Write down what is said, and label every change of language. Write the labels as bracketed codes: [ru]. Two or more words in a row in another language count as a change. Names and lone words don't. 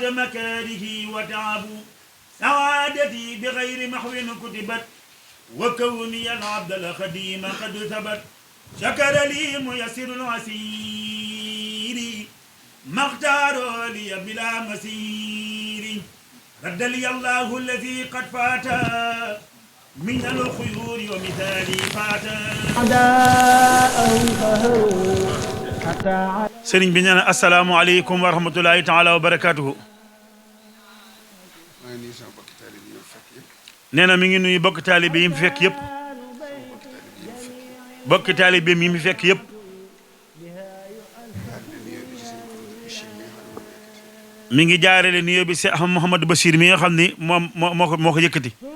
[ar] مكاره وتعب سعادتي بغير محو كتبت وكوني العبد الخديم قد ثبت شكر لي ميسر العسير ما اختار لي بلا مسير رد لي الله الذي قد فات من الخيور ومثالي فات [wo] sëriñ bi nee na [ar] السلام عليكم ورحمة الله تعالى وبركاته [wo] nee na mi ngi nuyu bokk taalibe yi mu fekk yëpp bokk taalibe yi mu fekk yëpp mi ngi jaarale nuyoo bi Cheikh Mouhamadou Bachir mi nga xam ni moom moo ko yëkkati